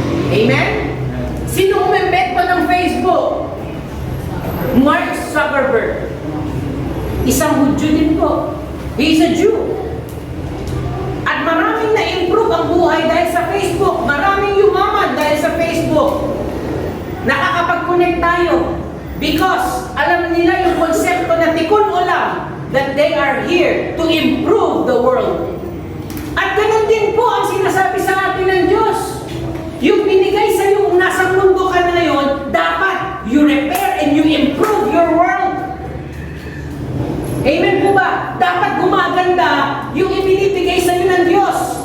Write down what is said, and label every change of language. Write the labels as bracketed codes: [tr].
[tl] Amen? Sino umimbento ng Facebook? Mark Zuckerberg. Isang Hudyo din po. [en] He is a Jew. [tl] At maraming na-improve ang buhay dahil sa Facebook. Maraming yumaman dahil sa Facebook. Nakakapag-connect tayo. [en] Because [tl] alam nila yung konsepto na tikun ulam, [en] that they are here to improve the world. [tl] At ganun din po ang sinasabi sa atin ng Diyos. Yung binigay sa iyo kung nasa mundo ka na ngayon, dapat [en] you repair and you improve your world. [tl] Amen po ba? Dapat gumaganda yung ibinibigay sa iyo ng Diyos.